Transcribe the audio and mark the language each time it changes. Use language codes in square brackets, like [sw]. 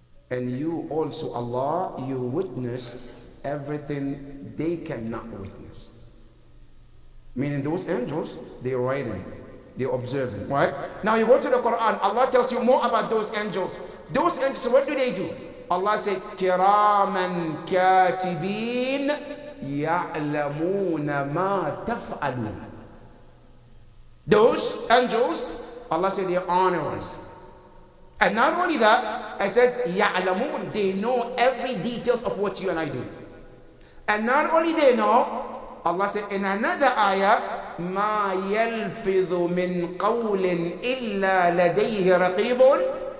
[en] And you also, Allah, you witness everything they cannot witness. Meaning those angels, they're writing, they're observing, right? Now you go to the Quran, Allah tells you more about those angels. Those angels, what do? Allah said, [ar] كِرَامًا كَاتِبِينَ يَعْلَمُونَ مَا تَفْعَلُونَ. [en] Those angels, Allah said, they are honorers. And not only that, it says, [ar] يَعْلَمُونَ, [en] they know every details of what you and I do. And not only they know, Allah said in another ayah, [ar] مَا يَلْفِظُ مِنْ قَوْلٍ إِلَّا لَدَيْهِ رَقِيبٌ.